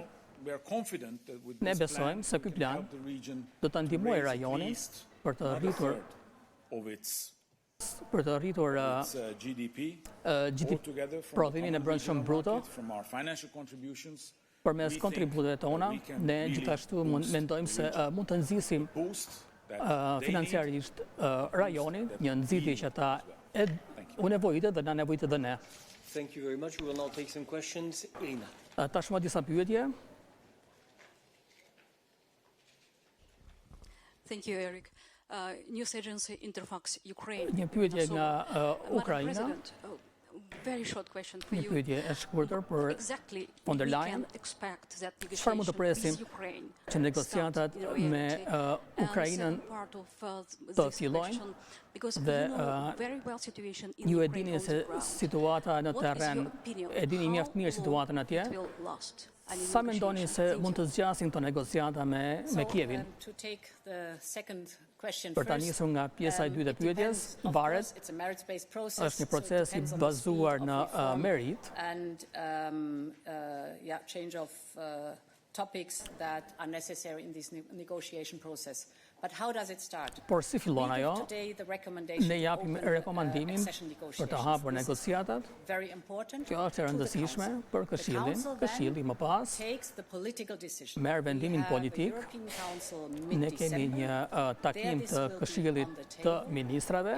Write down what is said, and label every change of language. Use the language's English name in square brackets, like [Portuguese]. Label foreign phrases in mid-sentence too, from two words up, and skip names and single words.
[Albanian] Ne besojmë se ky plan do ta ndihmojë rajonin për të rritur prodhimin e brendshëm bruto përmes kontributeve tona. Ne gjithashtu mendojmë se mund të nxisim financiarisht rajonin, një nxitje që ata u nevojitet dhe na nevojitet dhe ne. [English] Thank you very much. We will now take some questions. Irina. [Albanian] Tashmë disa pyetje. [English] Thank you, Eric. News agency Interfax Ukraine. [Albanian] Një pyetje nga Ukraina. [English] Very short question for [Albanian] Një [English] you. [Albanian] pyetje e shkurtër për Von der Leyen. Çfarë mund të presim që negociatat me Ukrainën të fillojnë dhe ju e dini se situata në terren, e dini mjaft mirë situatën atje. Sa mendoni se mund të zgjasin këto negociata me Kievin? Për ta nisur nga pjesa e dytë e pyetjes, varet, është një proces i bazuar në merit. [English] Topics that are necessary in this negotiation process. But how does it start? [Albanian] Por si fillon ajo? Ne japim rekomandimin për të hapur negociatat. Kjo është e rëndësishme për Këshillin. Këshilli më pas merr vendimin politik. Ne kemi një takim të Këshillit të Ministrave.